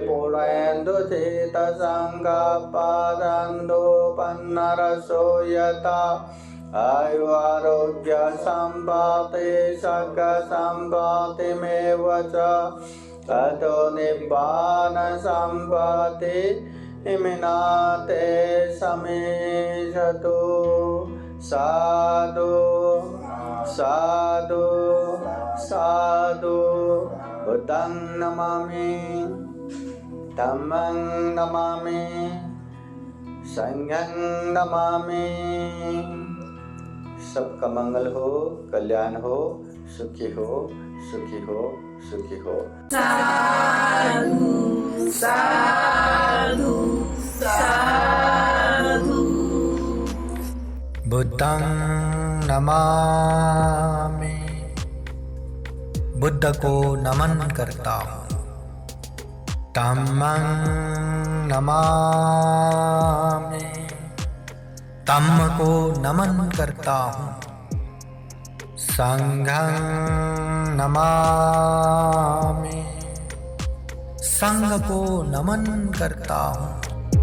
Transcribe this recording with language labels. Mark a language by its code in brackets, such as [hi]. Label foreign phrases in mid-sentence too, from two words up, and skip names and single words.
[pi] पुरेन्दुचितसङ्गपादन्तु पन्नरसो यथा आयुरारोग्य सम्पत्ति सर्गसम्पत्तिमेव च ततो निब्बान सम्पत्ति इमिनाते समीचतु साधु साधु साधु बुद्धं नमामि धम्मं नमामि संघं नमामि। [hi] सबका मंगल हो, कल्याण हो, सुखी हो, सुखी हो, सुखी हो। [pi] साधु साधु साधु। बुद्धं नमामि, [hi] बुद्ध को नमन करता हूँ। [pi] धम्मं नमामि, [hi] धम्म को नमन करता हूँ। [pi] संघं नमामि, [hi] संघ को नमन करता हूँ।